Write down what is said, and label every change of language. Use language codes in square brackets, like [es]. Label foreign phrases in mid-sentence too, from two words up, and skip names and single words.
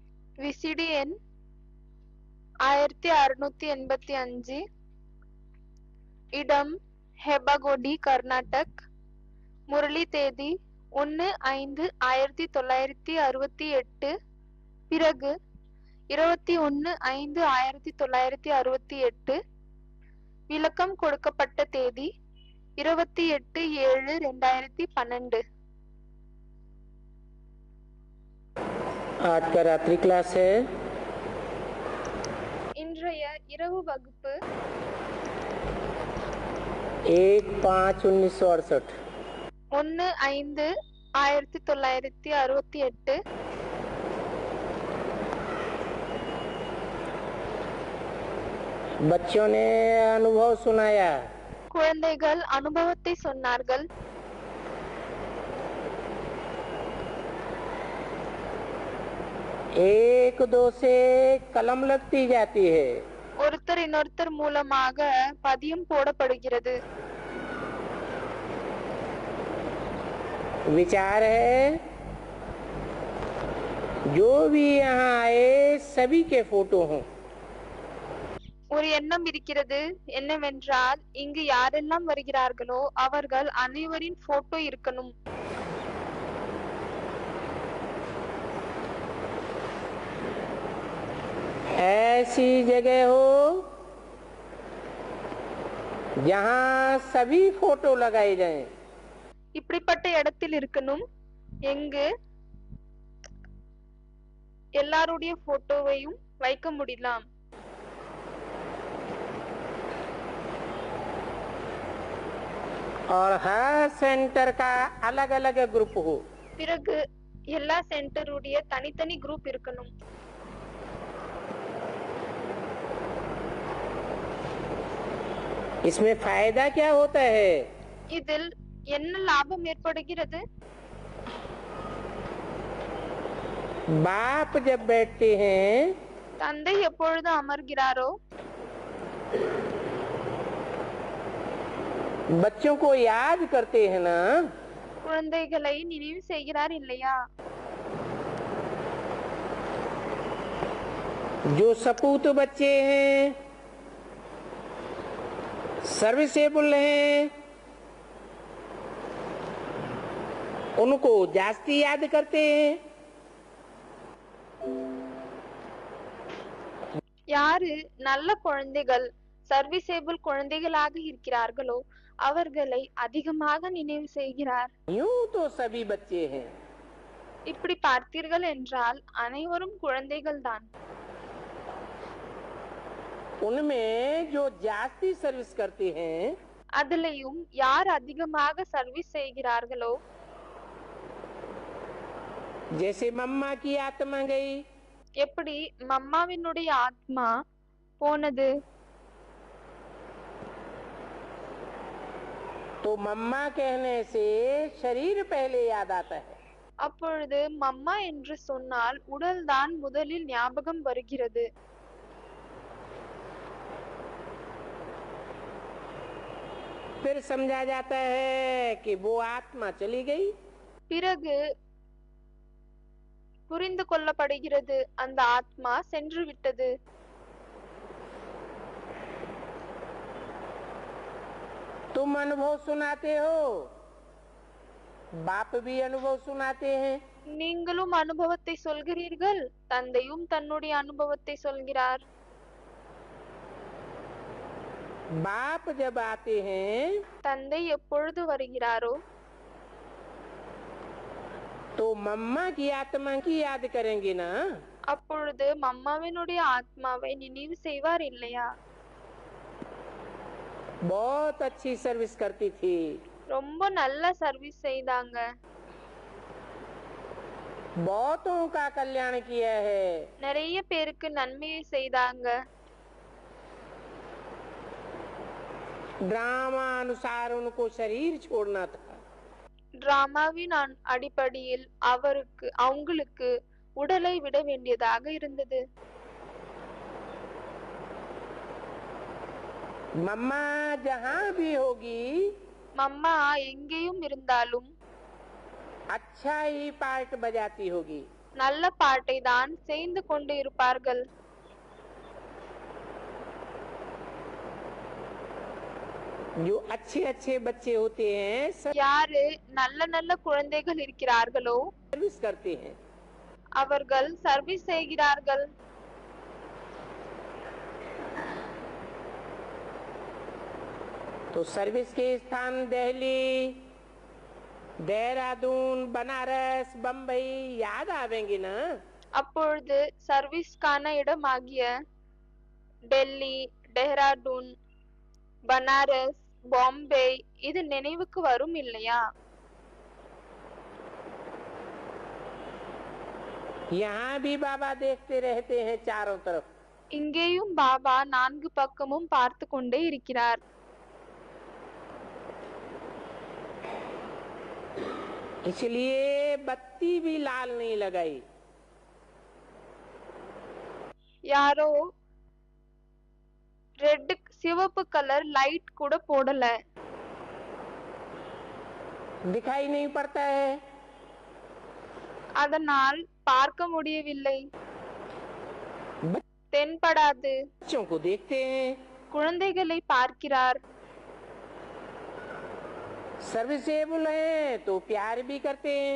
[ta] விசிடி எண் 1685, இடம் ஹெபகோடி, கர்நாடக், முரளி தேதி 1/5/1968, பிறகு 21/5/1968, விளக்கம் கொடுக்கப்பட்ட தேதி 28/7/2012. [hi] आज का रात्रि क्लास है [ta] இன்றைய இரவு வகுப்பு 1/5/1968 1/5/1968. [hi] बच्चों ने अनुभव सुनाया। [ta] குழந்தைகள் அனுபவத்தை சொன்னார்கள். [hi] एक दो से कलम लगती जाती है। [ta] ஒருத்தர் இன்னொருத்தர் மூலமாக பதியம் போடப்படுகிறது. [hi] विचार है जो भी यहाँ आए सभी के फोटो हों। [ta] ஒரு எண்ணம் இருக்கிறது. என்னவென்றால் இங்கு யாரெல்லாம் வருகிறார்களோ அவர்கள் அனைவரின் போட்டோ இருக்கணும். [hi] ऐसी जगह हो जहाँ सभी फोटो लगाए जाएं। [ta] இப்படிப்பட்ட இடத்தில் இருக்கணும் எங்கு எல்லாருடைய போட்டோவையும் வைக்க முடியலாம். [hi] और हर सेंटर का अलग अलग ग्रुप हो। [ta] பிறகு எல்லா சென்டருடைய தனித்தனி குரூப் இருக்கணும். [hi] इसमें फायदा क्या होता है? [ta] இதில் என்ன லாபம் ஏற்படுகிறது? [hi] बाप जब बैठते हैं [ta] தந்தை எப்பொழுது அமர்கிறாரோ [hi] बच्चों को याद करते हैं ना, [ta] குழந்தைகளை நினைவு செய்கிறார் இல்லையா? [hi] जो सपूत बच्चे हैं, सर्विसेबल हैं, उनको जास्ती याद करते हैं। [ta] யாரு நல்ல குழந்தைகள், சர்வீசேபிள் குழந்தைகளாக இருக்கிறார்களோ அவர்களை அதிகமாக நினைவு செய்கிறார். [hi] यूं तो सभी बच्चे हैं, [ta] இப்படி பார்த்தீர்கள் என்றால் அனைவரும் குழந்தைகள் தான். [hi] उनमें जो जास्ती सर्विस करते हैं, [ta] அதிலையும் யார் அதிகமாக சர்வீஸ் செய்கிறார்களோ, [hi] जैसे मम्मा की आत्मा गई, [ta] எப்படி மம்மாவினுடைய ஆத்மா போனது, [hi] तो मम्मा कहने से शरीर पहले याद आता है। [ta] அப்பொழுது மம்மா என்று சொன்னால் உடல்தான் முதலில் ஞாபகம் வருகிறது. [hi] फिर समझा जाता है कि वो आत्मा चली गई। [ta] பிறகு புரிந்து கொள்ளப்படுகிறது அந்த ஆத்மா சென்று விட்டது. [hi] तुम अनुभव सुनाते हो, बाप भी अनुभव सुनाते हैं। [ta] நீங்களும் அனுபவத்தை சொல்கிறீர்கள், தந்தையும் தன்னுடைய அனுபவத்தை சொல்கிறார். [hi] बाप जब आते हैं [ta] தந்தை எப்பொழுது வருகிறாரோ [hi] तो मम्मा की आत्मा की याद करेंगे ना। [ta] அப்பொழுது மம்மாவினுடைய ஆத்மாவை நினைவு செய்வார் இல்லையா? [hi] बहुत अच्छी सर्विस करती थी, [ta] ரொம்ப நல்ல சர்வீஸ் செய்தாங்க, [hi] बहुतों का कल्याण किया है। [ta] நிறைய பேருக்கு நன்மையை செய்தாங்க. [hi] ड्रामा अनुसार उनको शरीर छोड़ना था, [ta] டிராமாவின் அடிப்படையில் அவங்களுக்கு உடலை விட வேண்டியதாக இருந்தது. [hi] मम्मा जहाँ भी होगी [ta] மம்மா எங்கேயும் இருந்தாலும் [hi] अच्छा ही पार्ट बजाती होगी। [ta] நல்ல பாட்டை தான் செய்து கொண்டு இருப்பார்கள். [hi] जो अच्छे अच्छे बच्चे होते हैं सब [ta] யாரு நல்ல நல்ல குழந்தைகள் இருக்கிறார்களோ [hi] सर्विस करते हैं। [ta] அவர்கள் சர்வீஸ் செய்கிறார்கள். [hi] तो सर्विस के स्थान दिल्ली, देहरादून, बनारस, बम्बई याद आवेंगे ना। [ta] அப்பொழுது சர்வீஸ்க்கான இடமாகிய டெல்லி, டெஹ்ராடூன், பனாரஸ், பாம்பே இது நினைவுக்கு வரும் இல்லையா? [hi] यहाँ भी बाबा देखते रहते हैं चारों तरफ। [ta] இங்கேயும் பாபா நான்கு பக்கமும் பார்த்து கொண்டே இருக்கிறார். [hi] इसलिए बत्ती भी लाल नहीं लगाई। [ta] யாரோ ரெட் சிவப்பு [en] colour light [ta] கூட போடல. [hi] दिखाई नहीं पड़ता है। [ta] அதனால் பார்க்க முடியவில்லை, தென்படாது. [hi] बच्चों को देखते हैं, [ta] குழந்தைகளை பார்க்கிறார். [hi] सर्विसेबल है तो प्यार भी करते हैं।